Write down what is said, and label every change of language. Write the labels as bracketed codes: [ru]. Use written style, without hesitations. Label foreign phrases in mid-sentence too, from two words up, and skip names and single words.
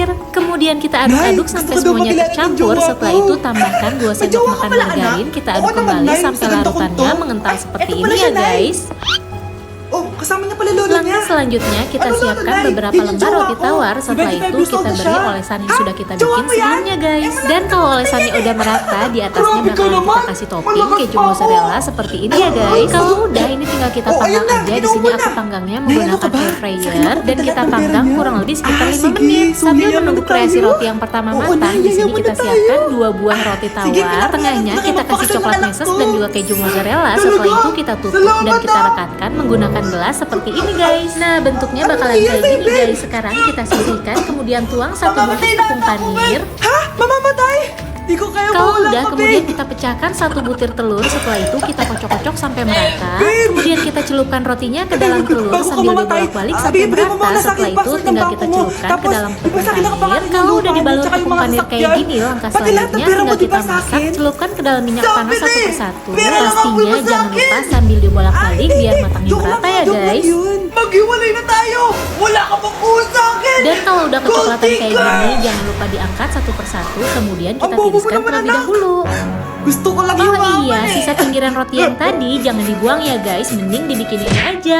[id] Kemudian kita aduk-aduk sampai semuanya tercampur. Setelah itu tambahkan 2 sendok makan margarin, kita aduk kembali sampai larutannya mengental seperti ini ya guys. [tl] Oh, kasama niya pala lolo niya. [id] Langkah selanjutnya kita siapkan beberapa lembar roti tawar. Setelah itu kita beri olesan yang sudah kita bikin sebelumnya guys. Dan kalau olesannya udah merata, di atasnya bakalan kita kasih topping keju mozzarella seperti ini ya guys. Kalau udah, ini tinggal kita panggang aja. Di sini aku panggangnya menggunakan [en] air fryer [id] dan kita panggang kurang lebih sekitar 5 menit. Sambil menunggu kreasi roti yang pertama matang, di sini kita siapkan 2 buah roti tawar. Tengahnya kita kasih coklat meses dan juga keju mozzarella. Setelah itu kita tutup dan kita rekatkan menggunakan gelas seperti ini guys. Nah, bentuknya bakalan kayak gini guys. Sekarang kita sisihkan, kemudian tuang 1 butir tepung panir. Hah? [tl] Mamamatay? Di ko kaya [id] Kalau [tl] mawala [id] udah, [tl] ka, [id] kemudian [tl] babe. [id] kita pecahkan 1 butir telur. Setelah itu kita kocok-kocok sampai merata. Kemudian kita celupkan rotinya ke dalam telur sambil dibolak-balik sampai merata. Setelah itu tinggal kita celupkan ke dalam tepung panir. Kalau udah dibalur tepung panir kayak gini, langkah selanjutnya tinggal kita masak. Celupkan ke dalam minyak panas satu persatu. Pastinya jangan lupa sambil dibolak-balik biar matangnya merata ya guys. [tl] Maghiwalay na tayo! Wala ka pang kuha sa akin! [id] Dan kalau udah kecoklatan kayak gini, jangan lupa diangkat satu persatu. Kemudian kita tiriskan terlebih dahulu. [tl] Gusto ko lang Oh yumaman [id] iya, sisa pinggiran roti yang tadi jangan dibuang ya guys, mending dibikin ini aja.